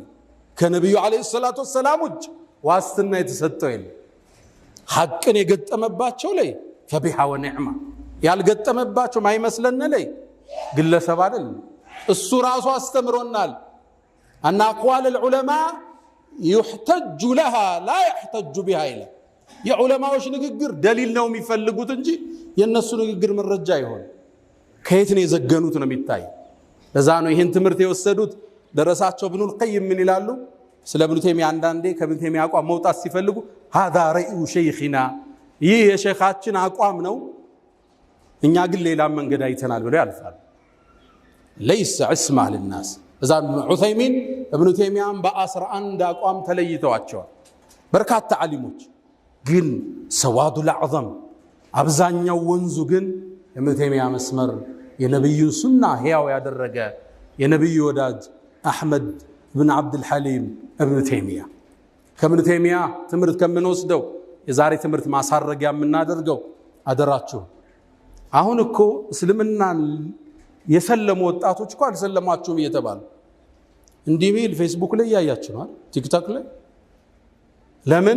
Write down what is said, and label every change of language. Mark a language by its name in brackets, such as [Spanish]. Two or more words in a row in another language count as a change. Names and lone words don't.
[Amharic] ከነቢዩ [Arabic] عليه الصلاة والسلام [Amharic] ውጭ ዋስትና የተሰጠው የለም። ሐቅን የገጠመባቸው ላይ [Arabic] فبها ونعمت፣ [Amharic] ያልገጠመባቸው ማይመስለን ላይ ግለሰብ አይደለም። እሱ ራሱ አስተምሮናል። [Arabic] إن أقوال العلماء يحتج لها لا يحتج بها [Amharic] ይላል። የዑለማዎች ንግግር ደሊል ነው የሚፈልጉት እንጂ የነሱ ንግግር መረጃ ይሆን ከየት ነው የዘገኑት ነው የሚታይ። ለዛ ነው ይሄን ትምህርት የወሰዱት ደረሳቸው ኢብኑል ቀይም ምን ይላሉ ስለ ኢብኑ ተይሚያ። አንዳንዴ ከኢብኑ ተይሚያ አቋም መውጣት ሲፈልጉ [Arabic] هذا رأي شيخنا [Amharic] ይህ የሼኻችን አቋም ነው፣ እኛ ግን ሌላ መንገድ አይተናል ብለው ያልፋሉ። [Arabic] ليس عصمة للناس። [Amharic] እዛ ዑሰይሚን ኢብኑ ተይሚያን በ11 አቋም ተለይተዋቸዋል። በርካታ ዓሊሞች ግን ሰዋዱል አዕዘም አብዛኛው ወንዙ ግን ኢብኑ ተይሚያ መስመር የነብዩን ሱና ሕያው ያደረገ የነብዩ ወዳጅ አሕመድ ብን ዓብዱል ሐሊም ኢብኑ ተይሚያ። ከኢብኑ ተይሚያ ትምህርት ከምንወስደው የዛሬ ትምህርት ማሳረጊያ የምናደርገው አደራችሁ፣ አሁን እኮ እስልምናን የሰለሙ ወጣቶች እኮ አልሰለማችሁም እየተባሉ እንዲህ ሚል ፌስቡክ ላይ ያያችሁ ነው፣ ቲክቶክ ላይ። ለምን?